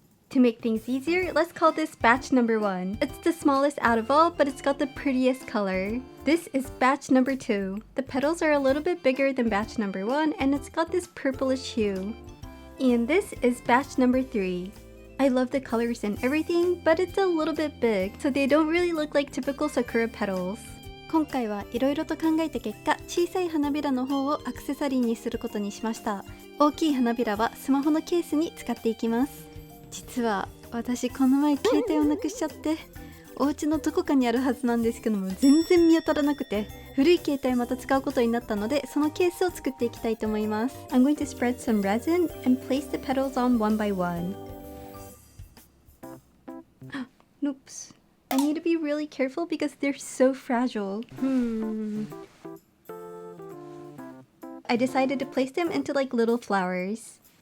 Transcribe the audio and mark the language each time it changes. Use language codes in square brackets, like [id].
[en] To make things easier, let's call this batch number 1. It's the smallest out of all, but it's got the prettiest color. This is batch number 2. The petals are a little bit bigger than batch number 1, and it's got this purplish hue. And this is batch number 3. I love the colors and everything, but it's a little bit big, so they don't really look like typical sakura petals. [ja] 今回はいろいろと考えた結果、小さい花びらの方をアクセサリーにすることにしました。大きい花びらはスマホのケースに使っていきます。実は私この前携帯をなくしちゃって、お家のどこかにあるはずなんですけども全然見当たらなくて、古い携帯また使うことになったので、そのケースを作っていきたいと思います。 [en] I'm going to spread some resin and place the petals on one by one. Oops. I need to be really careful because they're so fragile. I decided to place them into like little flowers.